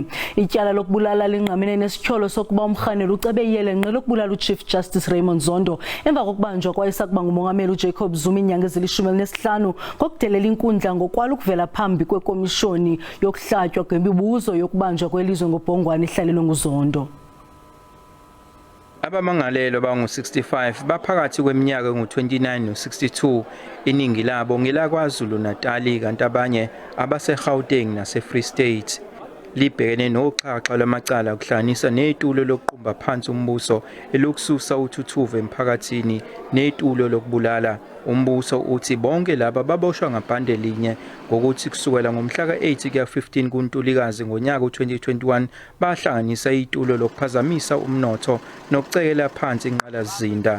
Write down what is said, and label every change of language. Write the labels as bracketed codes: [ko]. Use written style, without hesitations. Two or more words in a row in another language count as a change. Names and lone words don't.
[xh] Ityala lokubulala lingqamene nesityholo sokuba umrhaneli ucebe iyelenqe lokubulala uChief Justice Raymond Zondo emva kokubanjwa kwayesakuba ngumongameli uJacob Zuma iinyanga ezili-15 ngokudelela inkundla ngokwala ukuvela phambi kwekomishoni yokuhlatywa kwemibuzo yokubanjwa kwelizwe ngobhongwane ihlalelwe nguZondo. [zu] Abamangalelwa bangu-65 baphakathi kweminyaka engu-29 no-62, iningi labo ngelakwaZulu Natali kanti abanye abase-Gauteng nase-Free State. Libhekene noxhaxha lwamacala kuhlanganisa netulo lokuqumba phansi umbuso elokususa uthuthuva emphakathini netulo lokubulala. Umbuso uthi bonke laba baboshwa ngabhande linye ngokuthi kusukela ngomhla ka-8 kuya 15 kuNtulikazi ngonyaka u-2021 bahlanganisa itulo lokuphazamisa umnotho nokucekela phansi inqalasizinda.